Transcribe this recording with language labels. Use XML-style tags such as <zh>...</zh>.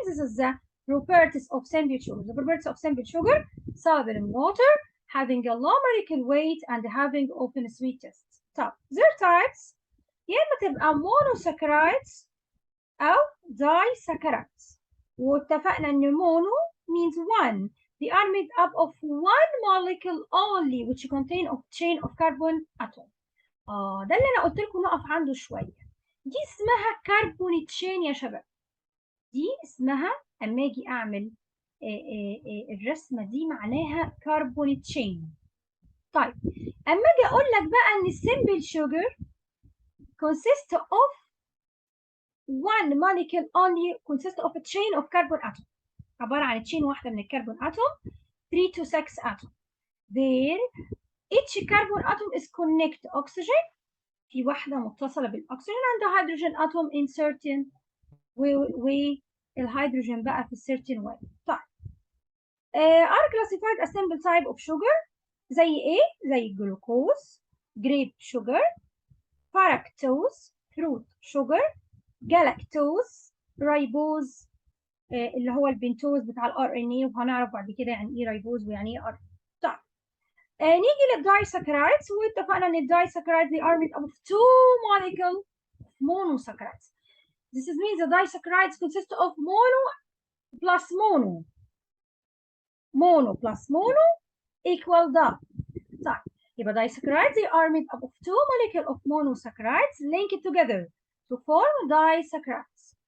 <en>This is the properties of simple sugar. The properties of simple sugar: soluble in water, having a low molecular weight, and having often a sweet taste.</en> <ar>طب</ar> <en>their types</en> <ar>يا إما تبقى monosaccharides أو disaccharides. واتفقنا إن</ar> <en>mono means one. They are made up of one molecule only which contain a chain of carbon atom.</en> <ar>ده اللي أنا قلت لكم نقف عنده شوية. دي اسمها كربون تشين يا شباب. دي اسمها أما أجي أعمل الرسمة دي معناها كربون تشين. طيب أما أجي أقول لك بقى إن السمبل شوجر</ar> <en>consists of one molecule only consists of a chain of carbon atom.</en> <ar>عبارة عن تشين واحدة من الكربون</ar> <en>atom 3 to 6 atom. There each carbon atom is connected to oxygen.</en> <ar>في واحدة متصلة بالأكسجين</ar> <en>and the hydrogen atom in certain</en> <ar>والهيدروجين بقى في</ar> <en>certain way.</en> <ar>طيب</ar> <en>are classified as simple type of sugar</en> <ar>زي ايه؟ زي الجلوكوز، grape sugar، fructose fruit sugar، galactose، ribose اللي هو البنتوز بتاع الار ان اي، وهنعرف بعد كده يعني ايه ريبوز ويعني ايه ار. طيب نيجي للدايساكرايدز، واتفقنا ان الدايساكرايدز</ar> <en>they are made up of two molecules of monosaccharides. This means the disaccharides consist of mono plus mono. Mono plus mono equal di.</en> <ar>طيب يبقى</ar> <en>disaccharides they are made up of two molecules of monosaccharides linked together to form disaccharides.</en>